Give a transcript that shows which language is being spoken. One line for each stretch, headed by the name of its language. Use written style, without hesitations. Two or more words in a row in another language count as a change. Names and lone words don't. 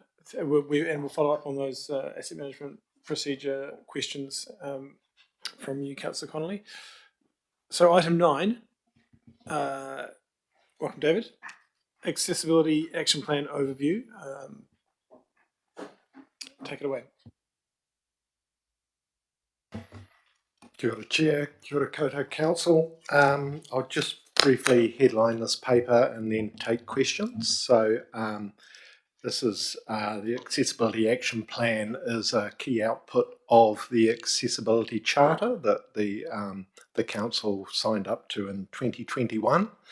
English: We'll follow up on those asset management procedure questions from you, Councillor Connolly. So item 9, welcome, David. Accessibility Action Plan Overview. Take it away.
Māori: Kia ora,
English: Chair.
Māori: Kia ora koutou Council.
English: I'll just briefly headline this paper and then take questions. So this is the Accessibility Action Plan is a key output of the Accessibility Charter that the Council signed up to in 2021.